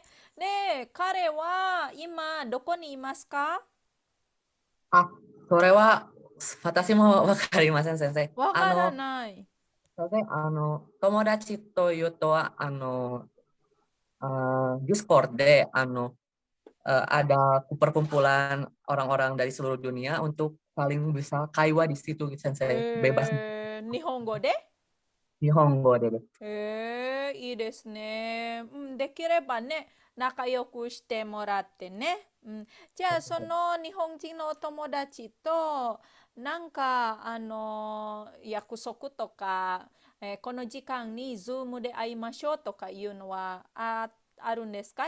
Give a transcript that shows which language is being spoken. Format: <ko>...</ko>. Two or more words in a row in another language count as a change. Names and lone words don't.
<ja>で、彼は今どこにいますか？あ、それは私もわかりません、先生。わからない。先生、友達というとは、</ja> <id>Discord de ada perkumpulan orang-orang dari seluruh dunia untuk saling bisa kaiwa di situ, sensei. Bebas</id> <ja>日本語で日本語でです。いいですね。できればね、仲良くしてもらってね。じゃあ、その日本人のお友達と、なんか、約束とか、この時間に Zoom で会いましょうとかいうのはあるんですか？</ja>